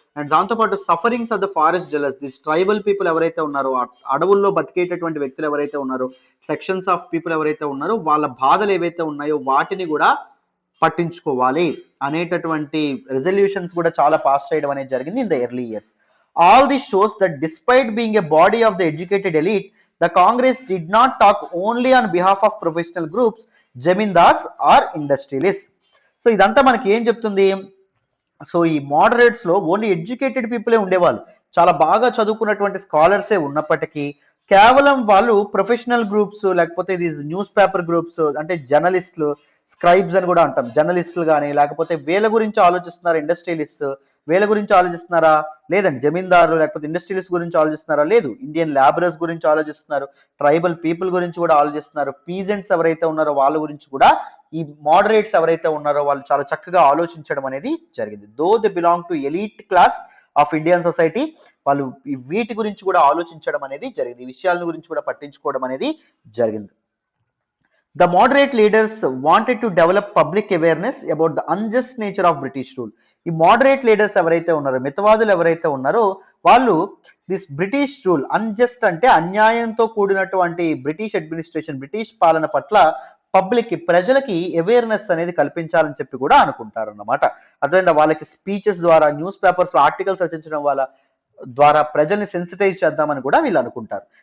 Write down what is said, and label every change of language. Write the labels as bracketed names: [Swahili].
[Telugu] And దాంతోపాటు sufferings of the forest డెలర్స్, this tribal people ఎవరైతే ఉన్నారో, అడవుల్లో బతికేటటువంటి వ్యక్తులు ఎవరైతే ఉన్నారో, సెక్షన్స్ ఆఫ్ పీపుల్ ఎవరైతే ఉన్నారో వాళ్ళ బాధలు ఏవైతే ఉన్నాయో వాటిని కూడా పట్టించుకోవాలి అనేటటువంటి రెజల్యూషన్స్ కూడా చాలా పాస్ చేయడం అనేది జరిగింది in the early years. [English] All this shows that despite being a body of the educated elite, the Congress did not talk only on behalf of professional groups, jamindars or industrialists. [Telugu] So ఇదంతా మనకి ఏం చెప్తుంది, so ఈ moderates లో only educated పీపులే ఉండేవాళ్ళు, చాలా బాగా చదువుకున్నటువంటి స్కాలర్సే ఉన్నప్పటికీ కేవలం వాళ్ళు ప్రొఫెషనల్ గ్రూప్స్, లేకపోతే దీస్ న్యూస్ పేపర్ గ్రూప్స్, అంటే జర్నలిస్టులు, స్క్రైబ్స్ అని కూడా అంటాం, జర్నలిస్టులు కానీ, లేకపోతే వీళ్ళ గురించి ఆలోచిస్తున్నారు ఇండస్ట్రియలిస్ట్, వీళ్ళ గురించి ఆలోచిస్తున్నారా? లేదండి. జమీందారులు లేకపోతే ఇండస్ట్రియలిస్ట్ గురించి ఆలోచిస్తున్నారా? లేదు. ఇండియన్ లేబరర్స్ గురించి ఆలోచిస్తున్నారు. ట్రైబల్ పీపుల్ గురించి కూడా ఆలోచిస్తున్నారు. పీజెంట్స్ ఎవరైతే ఉన్నారో వాళ్ళ గురించి కూడా ఈ మోడరేట్స్ ఎవరైతే ఉన్నారో వాళ్ళు చాలా చక్కగా ఆలోచించడం అనేది జరిగింది. [English] though they belong to elite class of Indian society, [Telugu] వాళ్ళు వీటి గురించి కూడా ఆలోచించడం అనేది జరిగింది. ఈ విషయాల గురించి కూడా పట్టించుకోవడం అనేది జరిగింది. [English] The moderate leaders wanted to develop public awareness about the unjust nature of British rule. [Telugu] ఈ మోడరేట్ లీడర్స్ ఎవరైతే ఉన్నారో, మితవాదులు ఎవరైతే ఉన్నారో వాళ్ళు దిస్ బ్రిటిష్ రూల్, అన్జస్ట్ అంటే అన్యాయంతో కూడినటువంటి బ్రిటిష్ అడ్మినిస్ట్రేషన్, బ్రిటిష్ పాలన పట్ల పబ్లిక్ ప్రజలకి అవేర్నెస్ అనేది కల్పించాలని చెప్పి కూడా అనుకుంటారు అన్నమాట. అదేవిధంగా వాళ్ళకి స్పీచెస్ ద్వారా, న్యూస్ పేపర్స్ లో ఆర్టికల్స్ రచించడం వల్ల ద్వారా ప్రజల్ని సెన్సిటైజ్ చేద్దామని కూడా వీళ్ళు అనుకుంటారు.